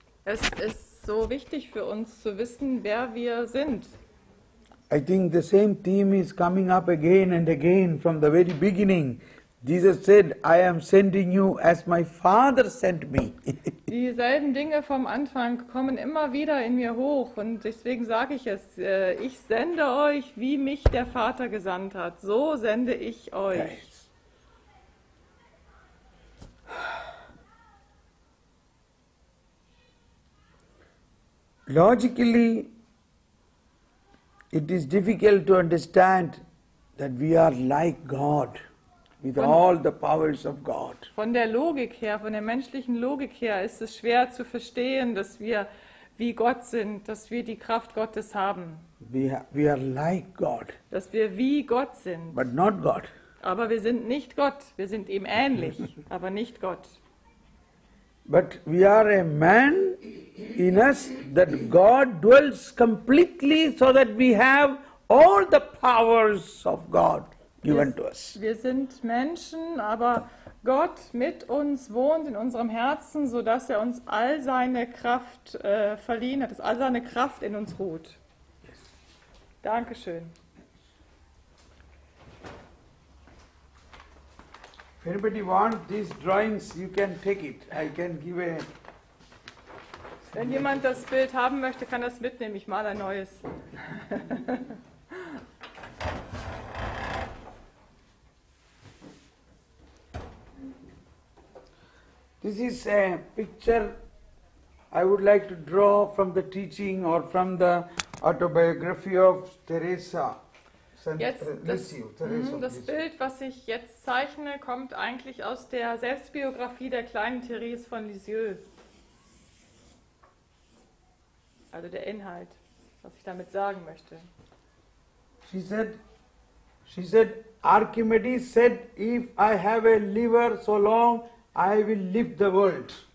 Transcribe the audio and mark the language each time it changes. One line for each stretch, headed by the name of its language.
German: Es ist so wichtig für uns zu wissen, wer wir sind.
English: I think the same theme is coming up again and again from the very beginning. Jesus said, I am sending you as my Father sent me.
German: Dieselben Dinge vom Anfang kommen immer wieder in mir hoch und deswegen sage ich es, ich sende euch, wie mich der Vater gesandt hat. So sende ich euch.
English: Yes. logically, it is difficult to understand that we are like God, with all the powers of God.
German: Von der Logik her, von der menschlichen Logik her, ist es schwer zu verstehen, dass wir wie Gott sind, dass wir die Kraft Gottes haben,
English: We are like God,
German: dass wir wie Gott sind.
English: but not God.
German: Aber wir sind nicht Gott, wir sind ihm ähnlich, aber nicht Gott.
English: But we are a man in us that God dwells completely so that we have all the powers of God given to us.
German: Wir sind Menschen, aber Gott mit uns wohnt in unserem Herzen, sodass er uns all seine Kraft verliehen hat, dass all seine Kraft in uns ruht. Dankeschön.
English: If anybody wants these drawings, you can take it. I can give a...
German: Wenn jemand das Bild haben möchte, kann das mitnehmen. Ich male ein neues.
English: This is a picture I would like to draw from the teaching or from the autobiography of Teresa.
German: Jetzt das Bild, was ich jetzt zeichne, kommt eigentlich aus der Selbstbiografie der kleinen Therese von Lisieux. Also der Inhalt, was ich damit sagen möchte.
English: She said, Archimedes said, if I have a liver so long, I will lift the world.